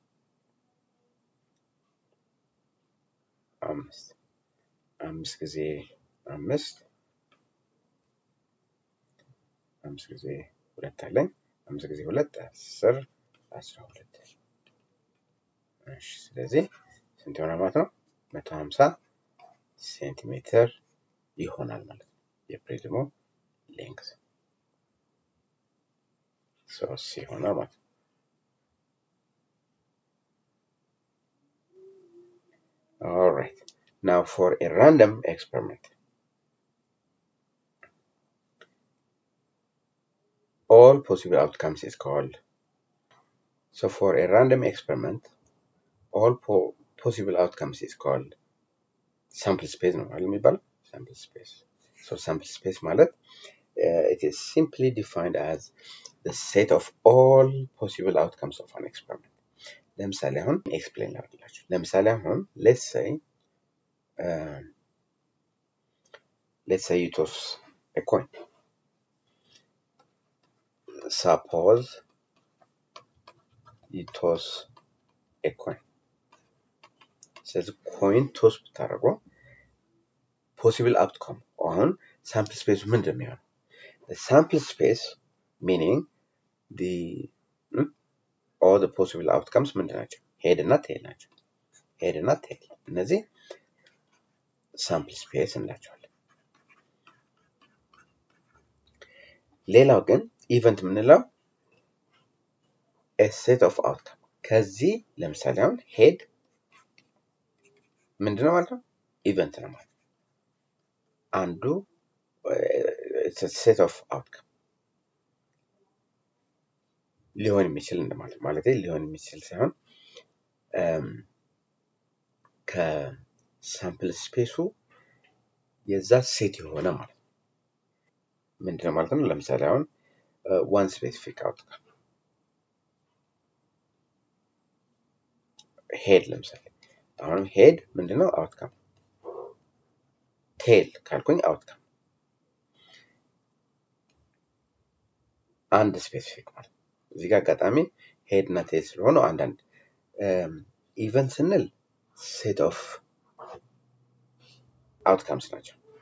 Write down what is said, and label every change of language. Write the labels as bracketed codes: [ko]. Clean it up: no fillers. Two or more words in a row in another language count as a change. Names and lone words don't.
[am] 5 5 ጊዜ 5 5 ጊዜ 2 አለኝ 5 ጊዜ 2 10 12 እሺ ስለዚህ ስንት ይሆናል ማለት ነው? 150 ሴንቲሜትር ይሆናል ማለት ነው የፕሪዝሙ ሌንግዝ ሶስ ይሆናል ማለት ነው። [en] All right. Now for a random experiment. All possible outcomes is called. So for a random experiment, all possible outcomes is called sample space [am] ነው አይደል የሚባለው? [en] Sample space. So sample space ማለት it is simply defined as the set of all possible outcomes of an experiment. [am] ለምሳሌ አሁን ኤክስፕሌን ላድርግላችሁ። ለምሳሌ አሁን [en] let's say you toss a coin. Suppose you toss a coin. [am] ስለዚህ [en] coin toss [am] ብታደርጉ [en] possible outcome [am] አሁን [en] sample space [am] ምንድን ነው የሚሆነው? [en] sample space meaning all the possible outcomes [am] ምንድን ናቸው? ሄድ እና ቴል ናቸው። ሄድ እና ቴል እነዚህ [en] sample space [am] እንላቸዋለን። ሌላው ግን ኢቨንት የምንለው [en] a set of outcome [am] ከዚህ ለምሳሌ አሁን ሄድ ምንድነው ማለት ነው? ኢቨንት ነው ማለት አንዱ [en] set of outcome [am] ሊሆን የሚችል እንደማለት ማለት ሊሆን የሚችል ሳይሆን ከሳምፕል ስፔሱ የዛ ሴት የሆነ ማለት ነው። ምንድነው ማለት ነው? ለምሳሌ አሁን [en] one specific outcome [am] ሄድ ለምሳሌ አሁን ሄድ ምንድነው? አውትካም። ቴል ካልኩኝ አውትካም አንድ ስፔሲፊክ ማለት እዚህ ጋር አጋጣሚ ሄድ እና ቴል ስለሆነ አንዳንድ ኢቨንት ስንል [en] set of outcomes [am] ናቸው።